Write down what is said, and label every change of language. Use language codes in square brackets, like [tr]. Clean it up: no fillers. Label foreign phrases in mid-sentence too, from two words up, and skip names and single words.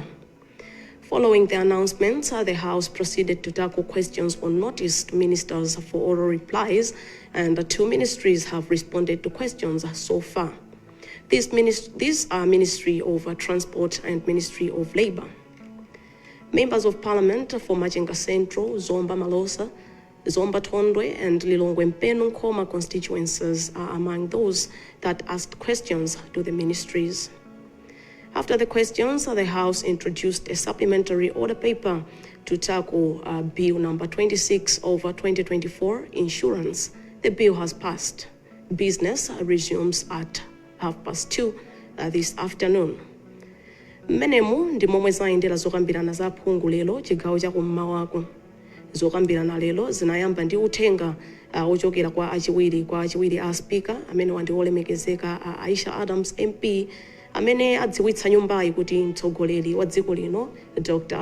[en] Following the announcements, the House proceeded to tackle questions on notice to ministers for oral replies, and the 2 ministries have responded to questions so far. These are Ministry of Transport and Ministry of Labour. Members of Parliament for Machinga Central, Zomba Malosa, Zomba Tondwe and Lilongwe Mpenu Nkoma constituencies are among those that asked questions to the ministries. After the questions, the House introduced a supplementary order paper to tackle Bill number 26 over 2024, insurance. The bill has passed. Business resumes at 2:30 this afternoon. [ny] Mmenemu ndi momwe zayendera zokambirana za phungu lero chigawo cha kum'mawako. Zokambirana lero zinayamba ndi uthenga ochokera kwa achiwiri a speaker amene wandi olemekezeka Aisha Adams MP, amene adziwitsa nyumbayi kuti mtsogoleri wa dziko lino Dr.